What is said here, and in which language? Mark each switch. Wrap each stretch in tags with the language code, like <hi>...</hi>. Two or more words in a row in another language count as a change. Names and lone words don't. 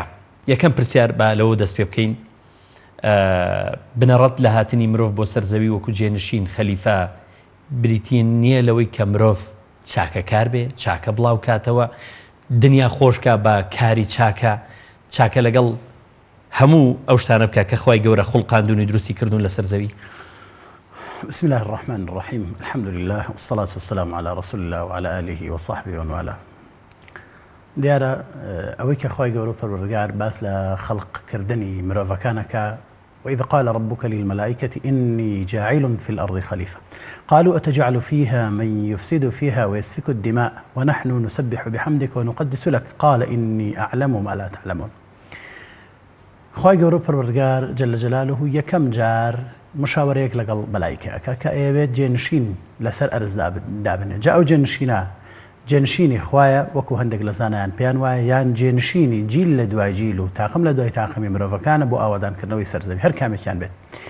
<ckb>یەکەم پرسیار با لەوە دەست پێ بکەین. بنەڕەت لە هاتنی مرۆڤ بۆ سەرزەوی وەکو جێنشین خەلیفە بریتین نییە لەوەی کە مرۆڤ چاکەکار بێ، چاکە بڵاو کاتەوە، دنیا خۆشکە بە کاری چاکە، چاکە لەگەڵ هەموو ئەو شتانە بکە کە خی گەورە خوڵقاندونی دروستی کردوون لە سەرزەوی.</ckb> <ar>بسم الله الرحمن الرحيم الحمد لله والصلاة والسلام على رسول الله وعلى آله وصحبه ومن والاه.</ar> <ckb>دیارە ئەوەی کە خی گەورە پەروەردگار باس لە خەڵقکردنی مرۆڤەکانەکە</ckb> <ar>وإذ قال ربك للملائكة إني جاعل في الأرض خليفة قالوا أتجعل فيها من يفسد فيها ويسفك الدماء ونحن نسبح بحمدك ونقدس لك قال إني أعلم ما لا تعلمون.</ar> <ckb>خی گەورە پەروەردگار</ckb> <ar>جل جلاله</ar> <ckb>یەکەم جار مشاورەیەک لەگەڵ مەلایکەکە کە ئەوێت جێنشین لەسەر ئەرز دابنێ. جا ئەو جێنشینە جێنشینی خوایە وەکو هەندێک لە زانایان پێیان وایە یان جێنشینی جیل لە دوای جیل و تاقم لە دوای تاقمی مرۆڤەکانە بۆ ئاوادانکردنەوەی سەرزەوی هەر کامێکیان بێت.</ckb>